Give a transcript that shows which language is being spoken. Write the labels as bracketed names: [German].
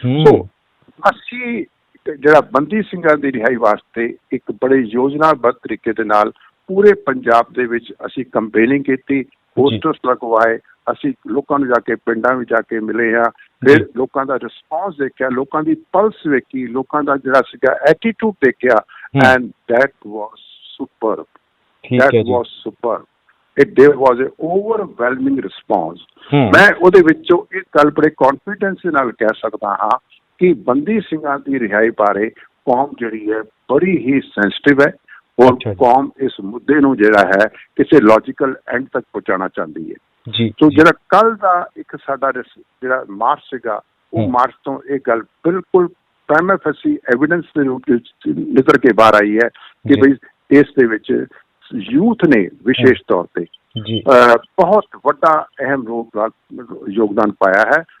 [Punjabi] ਸੋ ਅਸੀਂ ਜਿਹੜਾ ਬੰਦੀ ਸਿੰਘਾਂ ਦੀ ਰਿਹਾਈ ਵਾਸਤੇ ਇੱਕ ਬੜੇ ਯੋਜਨਾਬੱਧ ਤਰੀਕੇ ਦੇ ਨਾਲ ਪੂਰੇ ਪੰਜਾਬ ਦੇ ਵਿੱਚ ਅਸੀਂ ਕੰਪੇਨਿੰਗ ਕੀਤੀ, ਪੋਸਟਰਸ ਲਗਵਾਏ, ਅਸੀਂ ਲੋਕਾਂ ਨੂੰ ਜਾ ਕੇ ਪਿੰਡਾਂ ਵਿੱਚ ਜਾ ਕੇ ਮਿਲੇ ਹਾਂ, ਫਿਰ ਲੋਕਾਂ ਦਾ ਰਿਸਪੌਂਸ ਦੇਖਿਆ, ਲੋਕਾਂ ਦੀ ਪਲਸ ਵੇਖੀ, ਲੋਕਾਂ ਦਾ ਜਿਹੜਾ ਸੀਗਾ ਐਟੀਟਿਊਡ ਦੇਖਿਆ, [English] and that was superb, [Punjabi] that was superb. [English] there was an overwhelming response। [Punjabi] ਮੈਂ ਉਹਦੇ ਵਿੱਚੋਂ ਇੱਕ ਗੱਲ ਬੜੇ ਕੌਨਫੀਡੈਂਸ ਦੇ ਨਾਲ ਕਹਿ ਸਕਦਾ ਹਾਂ ਕਿ ਬੰਦੀ ਸਿੰਘਾਂ ਦੀ ਰਿਹਾਈ ਬਾਰੇ ਕੌਮ ਜਿਹੜੀ ਹੈ ਬੜੀ ਹੀ ਸੈਂਸਿਟਿਵ ਹੈ, ਔਰ ਕੌਮ ਇਸ ਮੁੱਦੇ ਨੂੰ ਜਿਹੜਾ ਹੈ ਕਿਸੇ ਲੌਜੀਕਲ ਐਂਡ ਤੱਕ ਪਹੁੰਚਾਉਣਾ ਚਾਹੁੰਦੀ ਹੈ ਜੀ। ਸੋ ਜਿਹੜਾ ਕੱਲ ਦਾ ਇੱਕ ਸਾਡਾ ਜਿਹੜਾ ਮਾਰਚ ਸੀਗਾ, ਉਹ ਮਾਰਚ ਤੋਂ ਇਹ ਗੱਲ ਬਿਲਕੁਲ ਪ੍ਰਾਈਮਾ ਫੇਸੀ ਐਵੀਡੈਂਸ ਦੇ ਰੂਪ ਵਿੱਚ ਨਿਕਲ ਕੇ ਬਾਹਰ ਆਈ ਹੈ ਕਿ ਬਈ ਇਸ ਦੇ ਵਿੱਚ ਯੂਥ ਨੇ ਵਿਸ਼ੇਸ਼ ਤੌਰ ਤੇ ਬਹੁਤ ਵੱਡਾ ਅਹਿਮ ਯੋਗਦਾਨ ਪਾਇਆ ਹੈ।